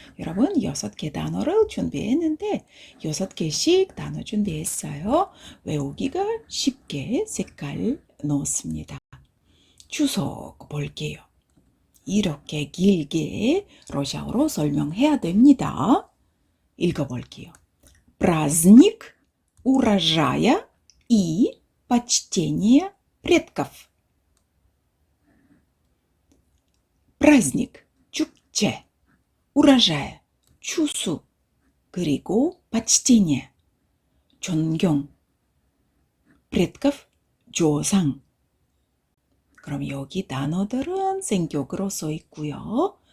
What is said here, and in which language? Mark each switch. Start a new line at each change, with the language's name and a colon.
Korean: 여러분 6개 단어를 준비했는데 6개씩 단어 준비했어요. 외우기가 쉽게 색깔 넣었습니다. 추석 볼게요. 이렇게 길게 러시아어로 설명해야 됩니다. 읽어볼게요.
Russian: Праздник урожая и почтения предков.
Korean: праздник, 축제, урожай, 추수, 그리고 почтение, 존경, предков, 조상. 그럼 여기 단어들은 생격으로 써 있고요.